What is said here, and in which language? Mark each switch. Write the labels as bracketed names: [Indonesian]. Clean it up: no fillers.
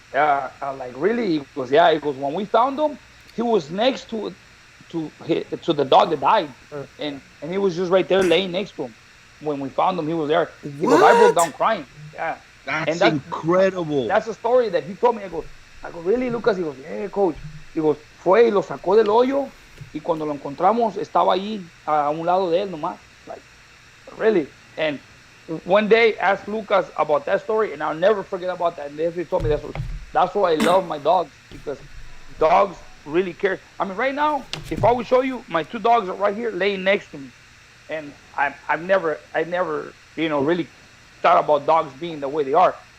[English] Yeah, I'm like, really? He goes, yeah. He goes, when we found him, he was next to the dog that died, and he was just right there laying next to him. When we found him, he was there. He goes, I broke down crying. Yeah. That's incredible. That's a story that he told me. I go, really, Lucas? He goes, yeah, coach. He goes, [Spanish] fue y lo sacó del hoyo, y cuando lo encontramos, estaba ahí a un lado de él nomás. [English] Like, really? And one day, asked Lucas about that story, and I'll never forget about that. And he told me that's why I love my dogs, because dogs really care. Right now, if I would show you, my two dogs are right here laying next to me. And I've never, really thought about dogs being the way they are.